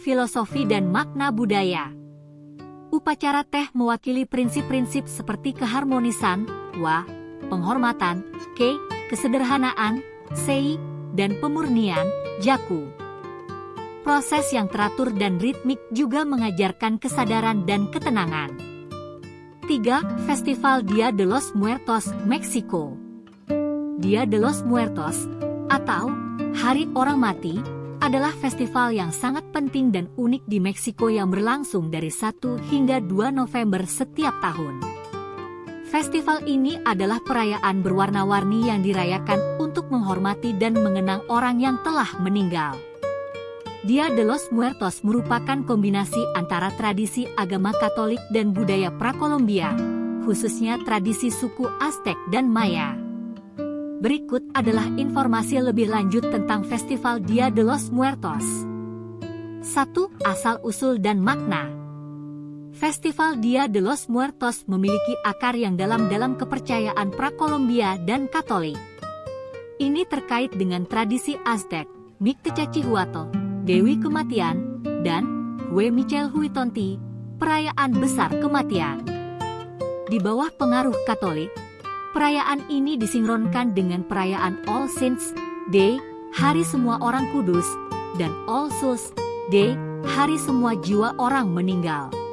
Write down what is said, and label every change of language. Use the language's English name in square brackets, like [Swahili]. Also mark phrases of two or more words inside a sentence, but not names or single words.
[Indonesian] Filosofi dan makna budaya. Upacara teh mewakili prinsip-prinsip seperti keharmonisan, wa, penghormatan, ke, kesederhanaan, sei, dan pemurnian, jaku. Proses yang teratur dan ritmik juga mengajarkan kesadaran dan ketenangan. 3. Festival Dia de los Muertos, Meksiko. Dia de los Muertos, atau Hari Orang Mati, adalah festival yang sangat penting dan unik di Meksiko yang berlangsung dari 1 hingga 2 November setiap tahun. Festival ini adalah perayaan berwarna-warni yang dirayakan untuk menghormati dan mengenang orang yang telah meninggal. Dia de los Muertos merupakan kombinasi antara tradisi agama Katolik dan budaya Prakolombia, khususnya tradisi suku Aztec dan Maya. Berikut adalah informasi lebih lanjut tentang Festival Dia de los Muertos. 1. Asal-usul dan makna. Festival Dia de los Muertos memiliki akar yang dalam kepercayaan Prakolombia dan Katolik. Ini terkait dengan tradisi Aztec, Mictlantecuhtli, Dewi Kematian, dan Huitzilopochtli, perayaan besar kematian. Di bawah pengaruh Katolik, perayaan ini disinkronkan dengan perayaan All Saints Day, Hari Semua Orang Kudus, dan All Souls Day, Hari Semua Jiwa Orang Meninggal.